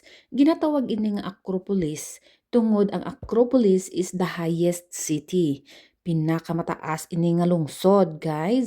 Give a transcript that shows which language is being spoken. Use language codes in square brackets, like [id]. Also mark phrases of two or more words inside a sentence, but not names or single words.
[hil] Ginatawag ini nga Acropolis tungod ang Acropolis [en] is the highest city. [hil] Pinakamataas ini nga lungsod, guys.